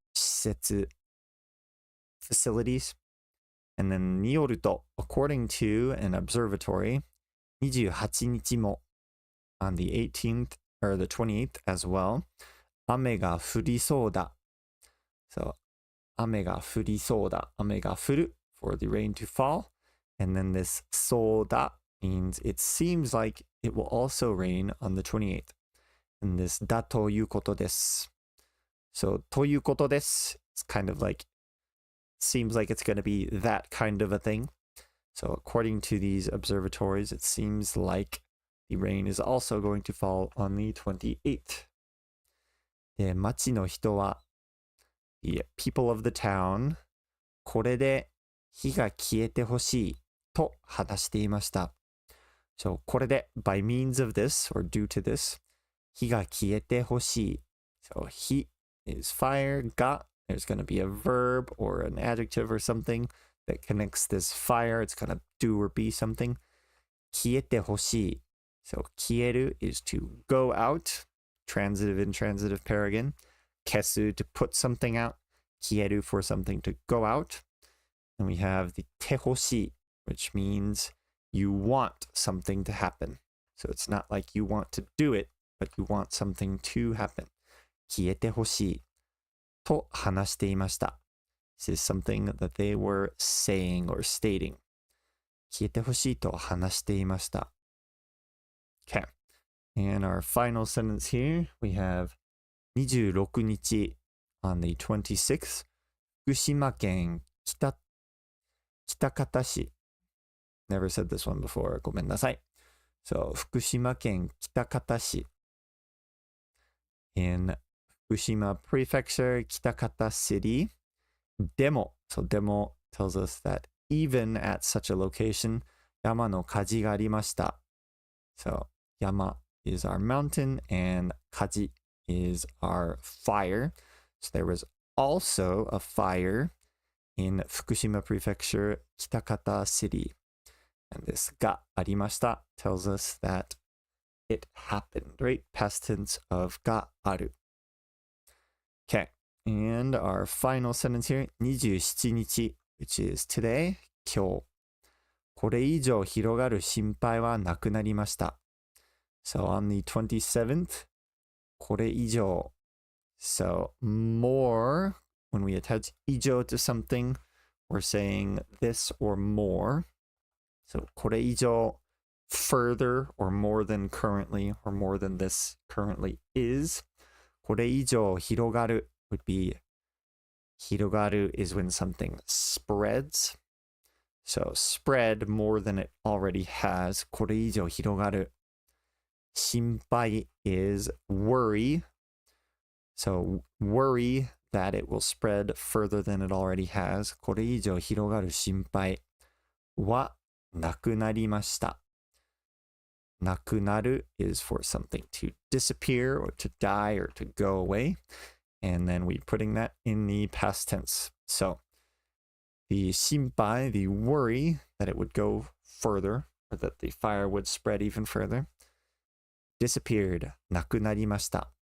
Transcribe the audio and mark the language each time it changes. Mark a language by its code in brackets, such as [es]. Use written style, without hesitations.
[en] 施設, facilities. And then によると, according to an observatory, 28日も on the 18th or the 28th as well, 雨が降りそうだ. [ja] So, 雨が降りそうだ. [en] 雨が降る for the rain to fall. And then this そうだ means it seems like it will also rain on the 28th. And this だということです. So, ということです it's kind of like seems like it's going to be that kind of a thing. So according to these observatories, it seems like the rain is also going to fall on the 28th. [ja] で、町の人は the people of the town これで火が消えてほしいと話していました。 [en] So これで by means of this or due to this 火が消えてほしい。 So 火 is fire, が there's going to be a verb or an adjective or something that connects this fire. It's going to do or be something. [ja] 消えてほしい. [en] So 消える is to go out. Transitive, intransitive pair again. 消す to put something out. 消える for something to go out. And we have the てほしい, which means you want something to happen. So it's not like you want to do it, but you want something to happen. [ja] 消えてほしいと話していました. [en] This is something that they were saying or stating. [ja] 消えてほしいと話していました. [en] Okay. And our final sentence here, we have 26日 on the 26th, 福島県北方市. Never said this one before. [ja] ごめんなさい.So, 福島県北方市. [en] In Fukushima Prefecture, Kitakata City. Demo. So demo tells us that even at such a location, 山の火事がありました. So 山 is our mountain and 火事 is our fire. So there was also a fire in Fukushima Prefecture, Kitakata City. And this がありました tells us that it happened, right? Past tense of がある. Okay, and our final sentence here, 27日, which is today, 今日。 [ja] これ以上広がる心配はなくなりました。 [en] So on the 27th, これ以上. So more, when we attach 以上 to something, we're saying this or more. So これ以上, further or more than currently or more than this currently is. これ以上広がる would be 広がる is when something spreads. So spread more than it already has. [ja] これ以上広がる.心配 is worry. [en] So worry that it will spread further than it already has. [ja] これ以上広がる心配はなくなりました. [en] なくなる is for something to disappear or to die or to go away. And then we're putting that in the past tense. So the 心配, the worry that it would go further, or that the fire would spread even further, disappeared, なくなりました.